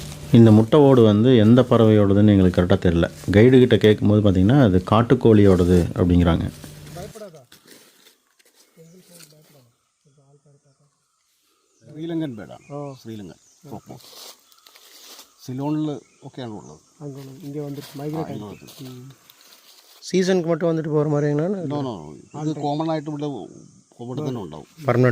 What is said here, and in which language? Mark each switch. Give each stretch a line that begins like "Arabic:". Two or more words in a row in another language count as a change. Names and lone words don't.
Tamil: இந்த முட்டை ஓடு வந்து எந்த பறவையோடதுன்னு எங்களுக்கு கரெக்டாக தெரில. கைடுகிட்ட கேட்கும்போது பார்த்திங்கன்னா அது காட்டுக்கோழியோடது அப்படிங்கிறாங்க.
Malayalam: ശ്രീലങ്കൻ ബേഡാണ്. ശ്രീലങ്കൻ പ്രോപ്പർ സിലോണിൽ ഒക്കെയാണ് ഉള്ളത്.
Tamil: இங்கே வந்துட்டு மைக்ரேட் சீசனுக்கு மட்டும் வந்துட்டு போகிற மாதிரிங்களா?
English: No no
Malayalam: ഇത് കോമൺ ആയിട്ട് ഇവിടെ തന്നെ ഉണ്ടാവും.
Tamil: பர்மனெண்ட்.